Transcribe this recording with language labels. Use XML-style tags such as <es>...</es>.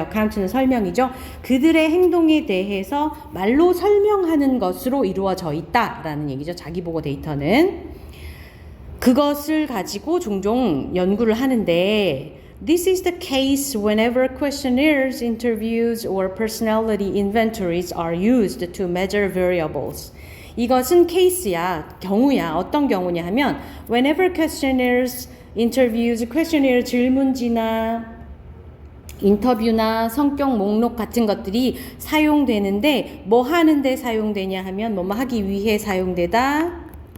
<ko>account는 설명이죠. 그들의 행동에 대해서 말로 설명하는 것으로 이루어져 있다라는 얘기죠. 자기 보고 데이터는. 그것을 가지고 종종 연구를 하는데</ko> <en>This is the case whenever questionnaires, interviews, or personality inventories are used to measure variables.</en> <ko>이것은 케이스야, 경우야. 어떤 경우냐 하면</ko> <en>whenever questionnaires, interviews,</en> <ko>questionnaire 질문지나 인터뷰나 성격 목록 같은 것들이 사용되는데 뭐 하는데 사용되냐 하면 뭐뭐 하기 위해 사용되다.</ko>